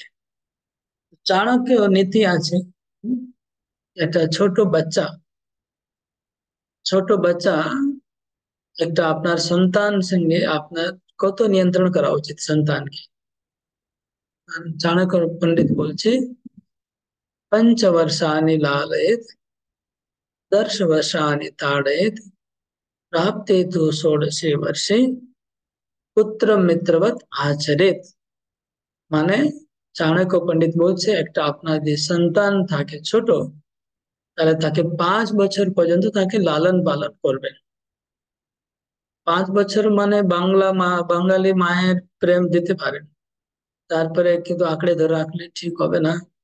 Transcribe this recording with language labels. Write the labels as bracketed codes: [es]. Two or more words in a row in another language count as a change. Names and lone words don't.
[bn] চাণক্য নীতি আছে। হুম, একটা ছোট বাচ্চা একটা আপনার সন্তান সঙ্গে আপনার কত নিয়ন্ত্রণ করা উচিত সন্তানকে। চাণক্য पंडित বলছে, [sa] पंचवर्षाणि लालयेत, दशवर्षाणि ताडयेत, प्राप्ते तु षोडशे वर्षे পুত্র মিত্রবৎ আচরেত। [bn] মানে চাণক্য পণ্ডিত বলছে, একটা আপনার যে সন্তান থাকে ছোট, তাহলে তাকে 5 বছর পর্যন্ত তাকে লালন পালন করবেন। 5 বছর মানে বাঙালি মায়ের প্রেম দিতে পারেন, তারপরে কিন্তু আঁকড়ে ধরে রাখলে ঠিক হবে না।